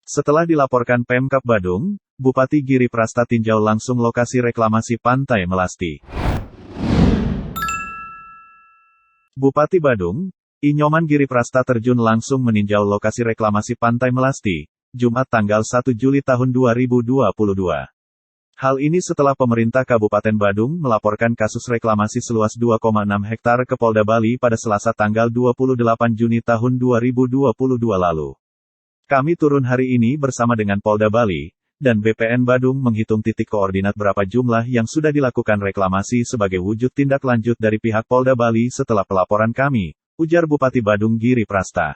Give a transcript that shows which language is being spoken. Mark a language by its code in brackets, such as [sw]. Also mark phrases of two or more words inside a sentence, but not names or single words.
[id] Setelah dilaporkan Pemkab Badung, Bupati Giri Prasta tinjau langsung lokasi reklamasi Pantai Melasti. Bupati Badung, I Nyoman Giri Prasta terjun langsung meninjau lokasi reklamasi Pantai Melasti, Jumat tanggal 1 Juli tahun 2022. Hal ini setelah pemerintah Kabupaten Badung melaporkan kasus reklamasi seluas 2,6 hektar ke Polda Bali pada Selasa tanggal 28 Juni tahun 2022 lalu. Kami turun hari ini bersama dengan Polda Bali dan BPN Badung menghitung titik koordinat berapa jumlah yang sudah dilakukan reklamasi sebagai wujud tindak lanjut dari pihak Polda Bali setelah pelaporan kami, ujar Bupati Badung Giri Prasta.